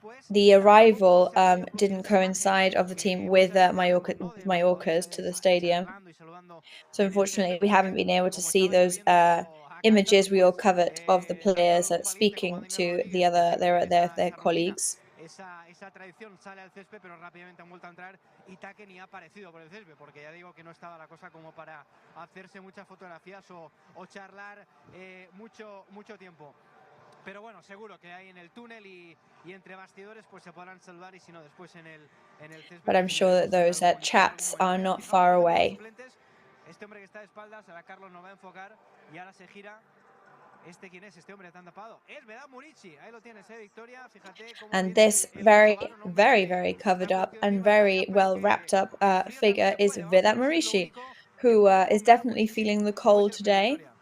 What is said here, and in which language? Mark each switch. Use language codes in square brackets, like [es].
[en] The arrival didn't coincide of the team with Mallorca's to the stadium. So unfortunately, we haven't been able to see those images we all covered of the players speaking to their colleagues. [es] Esa tradición sale al césped, pero rápidamente han vuelto a entrar y Take ni ha aparecido por el césped, porque ya digo que no estaba la cosa como para hacerse muchas fotografías o charlar mucho tiempo. Pero bueno, seguro que hay en el túnel y entre bastidores pues se podrán saludar, y si no después en el césped. [en] But I'm sure that those chats are not far away. [es] Este hombre que está de espaldas, ahora Carlos nos va a enfocar y ahora se gira. ¿Quién es este hombre tan tapado? Es Vedat Murici. Ahí lo tienes, Victoria. Fíjate cómo. [en] And this very, very, very covered up and very well wrapped up figure is Vedat Murici, who is definitely feeling the cold today.